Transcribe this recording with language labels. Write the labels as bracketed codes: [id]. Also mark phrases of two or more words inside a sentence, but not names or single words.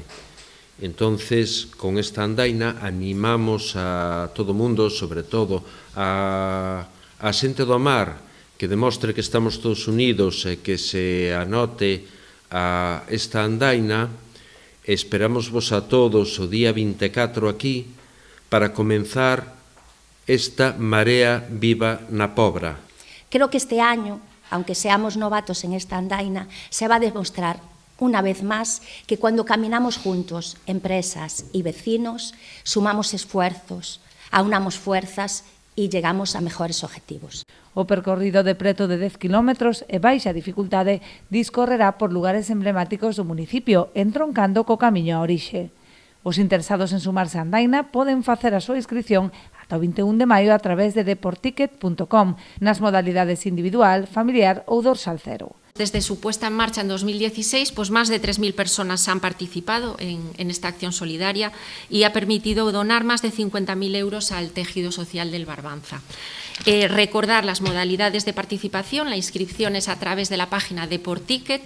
[gl] Entonces, con esta andaina animamos a todo o mundo, sobre todo a xente do mar, que demostre que estamos todos unidos e que se anote a esta andaina. Esperamos vos a todos o día 24 aquí para comenzar esta Marea Viva na Pobra. [es] Creo que este año, aunque seamos novatos en esta andaina, se va a demostrar una vez más que cuando caminamos juntos, empresas y vecinos, sumamos esfuerzos, aunamos fuerzas y llegamos a mejores objetivos. [gl] O percorrido de preto de 10 kilómetros e baixa dificultade discorrerá por lugares emblemáticos do municipio, entroncando co camiño a orixe. Os interesados en sumarse á andaina poden facer a súa inscrición ata o 21 de maio a través de deporticket.com nas modalidades individual, familiar ou dorsal cero. [es] Desde su puesta en marcha en 2016, pues más de 3.000 personas han participado en esta acción solidaria y ha permitido donar más de 50.000 euros al tejido social del Barbanza. Recordar las modalidades de participación, la inscripción es a través de la página Deporticket.